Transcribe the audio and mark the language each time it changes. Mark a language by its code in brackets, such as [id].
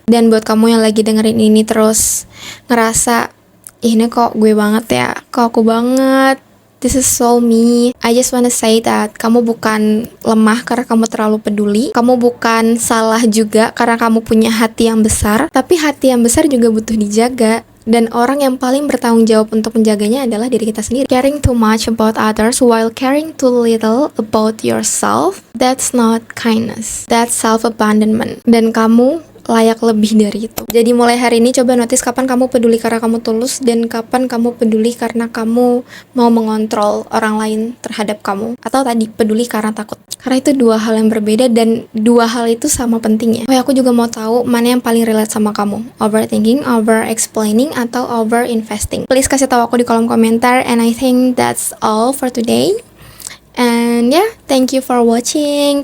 [id] Dan buat kamu yang lagi dengerin ini terus ngerasa, ini kok gue banget ya, kok aku banget, [en] this is so me. I just wanna say that [id] kamu bukan lemah karena kamu terlalu peduli. Kamu bukan salah juga karena kamu punya hati yang besar. Tapi hati yang besar juga butuh dijaga. Dan orang yang paling bertanggung jawab untuk menjaganya adalah diri kita sendiri. [en] Caring too much about others while caring too little about yourself, that's not kindness. That's self-abandonment. [id] Dan kamu layak lebih dari itu. Jadi mulai hari ini coba notice kapan kamu peduli karena kamu tulus dan kapan kamu peduli karena kamu mau mengontrol orang lain terhadap kamu, atau tadi peduli karena takut. Karena itu dua hal yang berbeda dan dua hal itu sama pentingnya. Oh ya, aku juga mau tahu mana yang paling relate sama kamu, overthinking, over explaining, atau over investing. Please kasih tahu aku di kolom komentar. [en] And I think that's all for today. And yeah, thank you for watching.